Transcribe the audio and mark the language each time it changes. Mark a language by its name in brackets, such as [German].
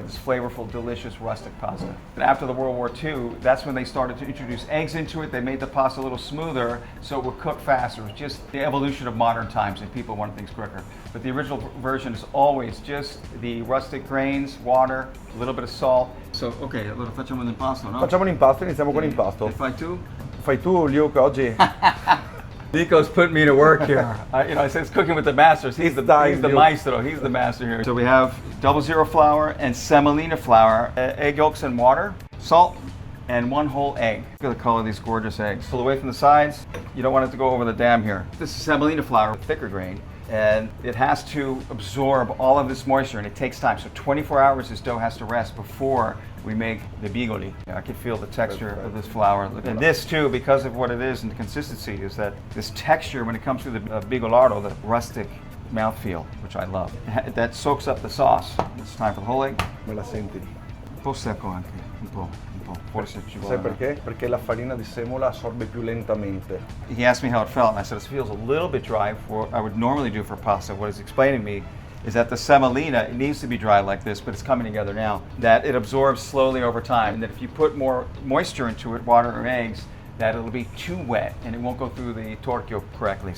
[English] This flavorful, delicious, rustic pasta. And after the World War II, that's when they started to introduce eggs into it. They made the pasta a little smoother so it would cook faster. It was just the evolution of modern times and people want things quicker. But the original version is always just the rustic grains, water, a little bit of salt. So, okay, [Italian] allora facciamo l'impasto, no? Facciamo l'impasto, iniziamo con l'impasto. E fai tu? Fai tu, Luke, oggi? [English] Niko's putting me to work here. I say it's cooking with the masters. He's the maestro. He's the master here. So we have 00 flour and semolina flour, egg yolks and water, salt, and one whole egg. Look at the color of these gorgeous eggs. Pull away from the sides. You don't want it to go over the dam here. This is semolina flour, thicker grain, and it has to absorb all of this moisture, and it takes time. So 24 hours this dough has to rest before we make the bigoli. I can feel the texture of this flour. And this too, because of what it is and the consistency, is that this texture when it comes through the bigolaro, the rustic mouthfeel, which I love. That soaks up the sauce. It's time for the whole egg. [Italian] Me la senti? Un po' secco anche, un po'. Forse ci Sai vuole. perché? Perché la farina di semola assorbe più lentamente. [English] He asked me how it felt, and I said it feels a little bit dry for what I would normally do for pasta. What he's explaining to me is that the semolina, it needs to be dry like this, but it's coming together now. That it absorbs slowly over time, and that if you put more moisture into it, water or eggs, that it'll be too wet and it won't go through the torchio correctly.